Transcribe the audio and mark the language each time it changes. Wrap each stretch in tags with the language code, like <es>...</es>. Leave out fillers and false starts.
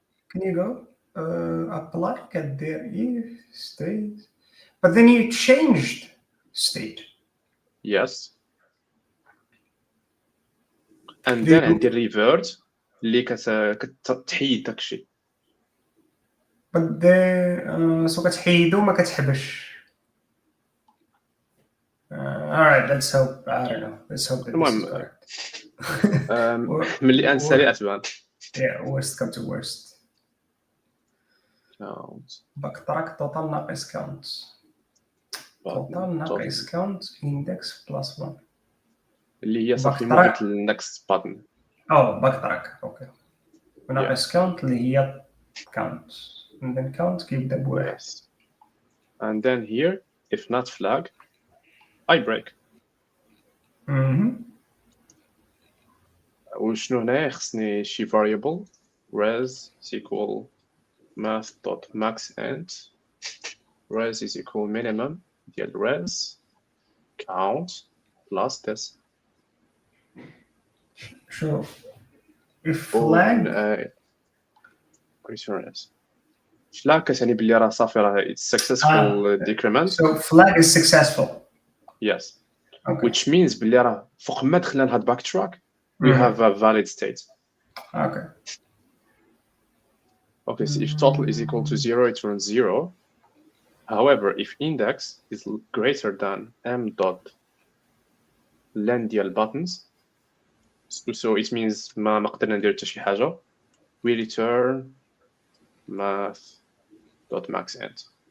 <en>Can you go apply get there if state, but then you changed state. Yes. And then</en> <ar>عندي revert اللي كتحيد داكشي.</ar> <en>But the so</en> <ar>كتحيدو ما كتحبش.</ar> <en>All right, let's hope. I don't know. Let's hope that this is correct.</en> <ar>ملي انسالي اتبان.</ar> <en>Yeah, worst come to worst. Count.</en> <ar>بكترك total ناقص count. Total ناقص count index plus 1. اللي هي صافي موجود</ar> <en>next button.</en> <ar>بكترك اوكي. وناقص count اللي هي count.</ar> <en>And then count</en> <ar>كيبدا بواحد.</ar> <en>Yes. And then here if not flag I break.</en> <ar>وشنو هنايا خصني شي</ar> <en>variable res is equal math.maxEnt res is equal minimum ديال res count plus this. So if flag</en> <ar>flag كتعني بلي راه صافي راه</ar> <en>it's successful decrement. So flag is successful. Yes. Okay. Which means</en> <ar>بلي راه فوق ما دخلنا لهاد</ar> <en>backtrack we have a valid state. Okay. Okay, so if total is equal to 0, it returns 0. However, if index is greater than m dot len ديال buttons, so it means</en> <ar>ما قدرنا ندير حتى شي حاجة,</ar> <en>we return math dot maxEnt.</en>